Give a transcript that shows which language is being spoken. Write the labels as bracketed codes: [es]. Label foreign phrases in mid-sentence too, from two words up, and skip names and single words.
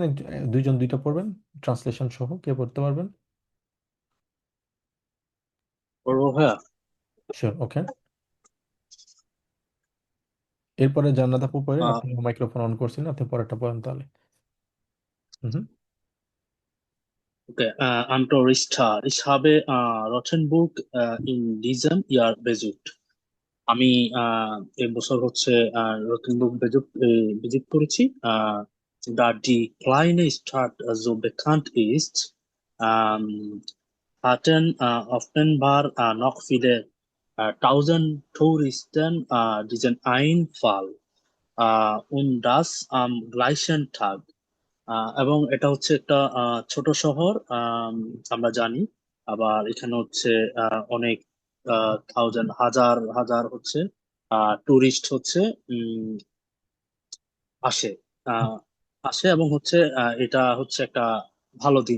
[bn] দুইজন দুইটা পড়বেন ট্রান্সলেশন সহ, কে পড়তে পারবেন? বলবো ভাইয়া। শিওর, ওকে। এরপরে জান্নাত আপু পড়েন, আহ, আপনি মাইক্রোফোন অন করছেন, আপনি পরেরটা পড়েন তাহলে। হুম। [de] Okay, Antorista. Ich habe Rothenburg in diesem Jahr besucht. [bn] আমি এই বছর হচ্ছে রতনবুর্গ ভিজিট করেছি। [de] Da die kleine Stadt so bekannt ist, ähm, hatten offenbar noch viele tausend Touristen diesen Einfall und das am gleichen Tag. [bn] এবং এটা হচ্ছে একটা ছোট শহর, আমরা জানি। আবার এখানে হচ্ছে অনেক থাউজেন্ড, হাজার হাজার হচ্ছে টুরিস্ট হচ্ছে উম, আসে আহ, আসে এবং হচ্ছে এটা হচ্ছে একটা ভালো দিন।